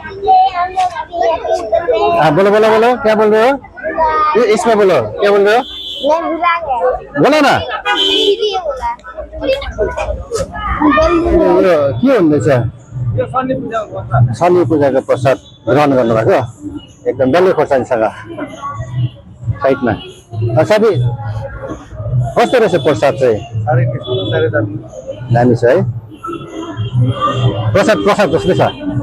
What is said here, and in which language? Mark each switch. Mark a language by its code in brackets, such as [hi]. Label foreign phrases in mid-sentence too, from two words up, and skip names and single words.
[hi] हाँ बोलो बोलो बोलो, क्या बोल रहे हो? इसमें बोलो, क्या बोल रहे हो? मैं भुला गया बोल न दीदी बोला [ne] यो के हुँदैछ शनि पूजाको प्रसाद ग्रहण गर्नुभएको एकदम डल्ले खोर्सानीसँग साइडमा साथी कस्तो रहेछ प्रसाद चाहिँ दामी छ है प्रसाद प्रसाद कस्तो छ